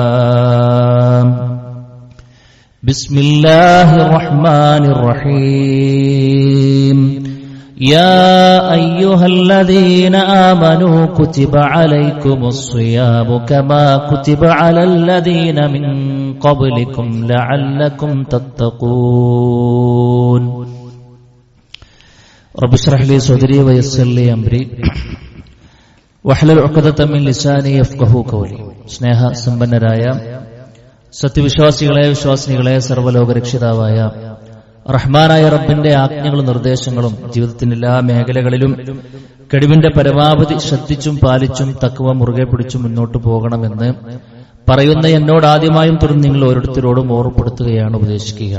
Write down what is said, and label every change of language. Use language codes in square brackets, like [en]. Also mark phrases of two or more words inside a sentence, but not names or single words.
[ar] بسم الله الرحمن الرحيم يا أيها الذين آمنوا كتب عليكم الصيام كما كتب على الذين من قبلكم لعلكم تتقون رب اشرح لي صدري ويسر لي أمري واحلل عقدة من لساني يفقهوا قولي [ml] സ്നേഹ സമ്പന്നരായ സത്യവിശ്വാസികളെ വിശ്വാസിനികളെ സർവ്വലോകരക്ഷിതാവായ റഹ്മാനായ റബ്ബിന്റെ ആജ്ഞകളും നിർദ്ദേശങ്ങളും ജീവിതത്തിന്റെ എല്ലാ മേഖലകളിലും കഴിവിന്റെ പരമാവധി ശ്രദ്ധിച്ചും പാലിച്ചും തഖ്വ മുറുകെ പിടിച്ചും മുന്നോട്ട് പോകണമെന്ന് പറയുന്ന എന്നോട് ആദ്യമായും തുടർന്ന് നിങ്ങൾ ഓരോരുത്തരോടും ഓർമ്മപ്പെടുത്തുകയാണ്, ഉപദേശിക്കുകയാണ്.